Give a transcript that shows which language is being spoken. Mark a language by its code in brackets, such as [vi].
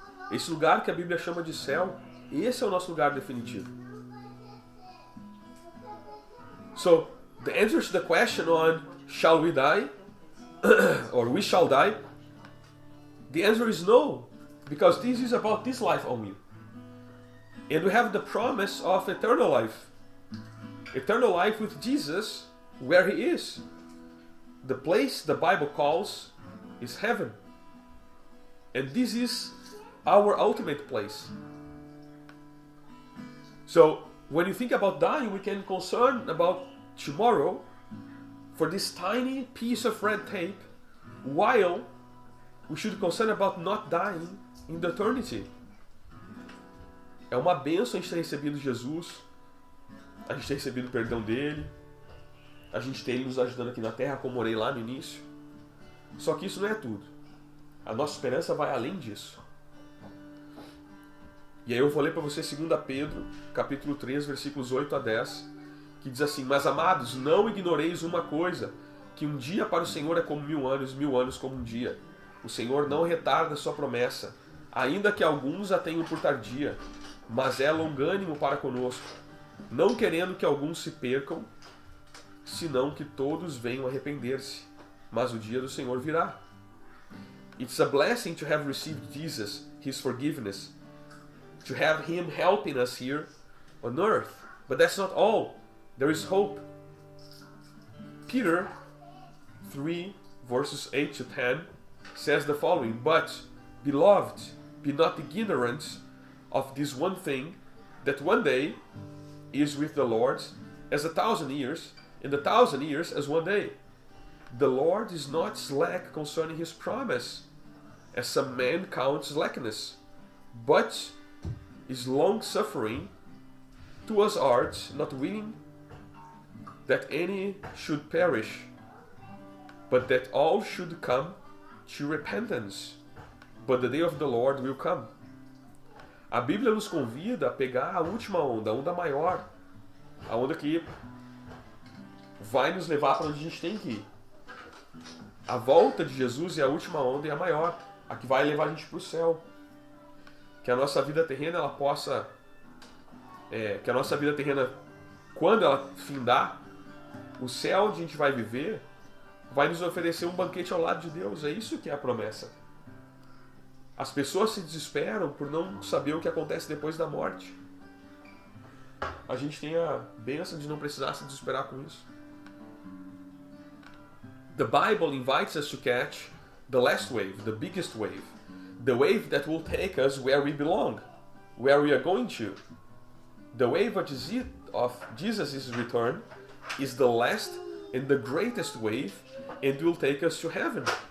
[pt] Esse lugar que a Bíblia chama de céu, esse é o nosso lugar definitivo. [en] So, the answer to the question on shall we die or we shall die, the answer is no, because this is about this life only. And we have the promise of eternal life. Eternal life with Jesus, where He is. The place the Bible calls is heaven. And this is our ultimate place. So, when you think about dying, we can concern about tomorrow for this tiny piece of red tape, while we should concern about not dying in the eternity. [pt] É uma bênção a gente ter recebido Jesus, a gente ter recebido o perdão dele, a gente ter ele nos ajudando aqui na terra, como orei lá no início. Só que isso não é tudo. A nossa esperança vai além disso. E aí eu vou ler para você 2 Pedro, capítulo 3, versículos 8 a 10, que diz assim: mas amados, não ignoreis uma coisa, que um dia para o Senhor é como 1000 anos como um dia. O Senhor não retarda sua promessa, ainda que alguns a tenham por tardia, mas é longânimo para conosco, não querendo que alguns se percam, senão que todos venham arrepender-se. Mas o dia do Senhor virá. [en] It's a blessing to have received Jesus, His forgiveness, to have Him helping us here on earth. But that's not all. There is hope. Peter 3, verses 8 to 10 says the following: but, beloved, be not ignorant of this one thing, that one day is with the Lord as 1,000 years, and 1,000 years as one day. The Lord is not slack concerning His promise, as some men count slackness, but is long-suffering to us art, not willing that any should perish, but that all should come to repentance. But the day of the Lord will come. [pt] A Bíblia nos convida a pegar a última onda, a onda maior, a onda que vai nos levar para onde a gente tem que ir. A volta de Jesus é a última onda e a maior, a que vai levar a gente para o céu. Que a nossa vida terrena ela possa, que a nossa vida terrena, quando ela findar, o céu onde a gente vai viver vai nos oferecer um banquete ao lado de Deus. É isso que é a promessa. As pessoas se desesperam por não saber o que acontece depois da morte. A gente tem a bênção de não precisar se desesperar com isso. [en] The Bible invites us to catch the last wave, the biggest wave. the wave that will take us where we belong, where we are going to. The wave of Jesus' return is the last and the greatest wave, and will take us to heaven.